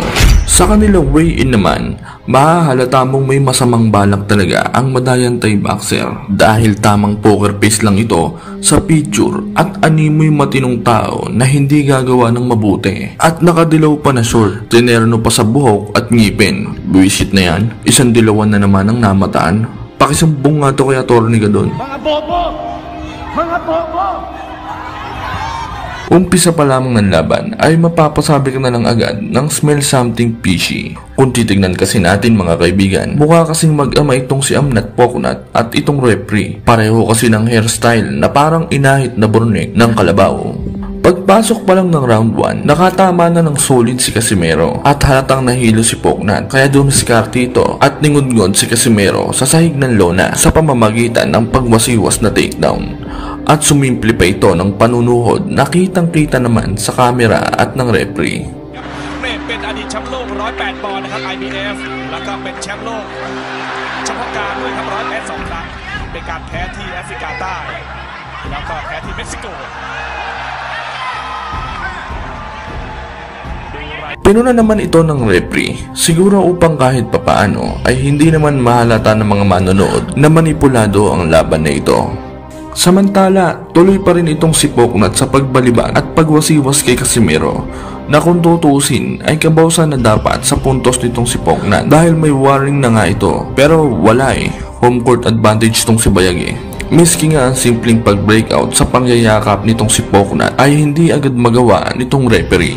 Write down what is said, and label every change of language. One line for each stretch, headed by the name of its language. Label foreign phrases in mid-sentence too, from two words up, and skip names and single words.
Filipino: Sa kanilang weigh-in naman, mahahalata mong may masamang balak talaga ang madayang Thai boxer dahil tamang
English: poker face
Filipino: lang ito sa picture at animoy matinong tao na hindi gagawa ng mabuti at nakadilaw pa na short, tinerno pa sa buhok at ngipin. Buwisit na yan, isang dilawan na naman ang namataan. Pakisumbong nga to kay Atty. Gadon. Mga bobo! Mga bobo! Umpisa pa lamang ng laban ay mapapasabi ka na lang agad ng
English: smell something fishy.
Filipino: Kung titignan kasi natin mga kaibigan, mukha kasing mag-ama itong si Amnat Poknat at itong referee. Pareho kasi ng hairstyle na parang inahit na burnek ng kalabaw. Pagpasok pa lang ng round 1, nakatama na ng solid si Casimero at halatang nahilo si Poknat kaya dumiskarte ito at ningudngod si Casimero sa sahig ng lona sa pamamagitan ng pagwasiwas na takedown. At sumimple pa ito ng panunuhod na kitang-kita naman sa kamera at ng referee.
Thai: เป็นอดีตแชมป์โลก108 ปอนด์นะครับ IBF แล้วก็เป็นแชมป์โลกเฉพาะการด้วยครับ108 2 ครั้งเป็นการแพ้ที่แอฟริกาใต้แล้วก็แพ้ที่เม็กซิโก
Filipino: Pinuna naman ito ng referee, siguro upang kahit papaano ay hindi naman mahalata ng mga manonood na manipulado ang laban na ito. Samantala, tuloy pa rin itong si Poknat sa pagbalibag at pagwasiwas kay Casimero na kung tutuusin ay kabawsan na dapat sa puntos nitong si Poknat dahil may warning na nga ito, pero wala
English: home court advantage
Filipino: itong si Bayag Miski nga ang simpleng pag-breakout sa pangyayakap nitong si Poknat ay hindi agad magawa nitong referee.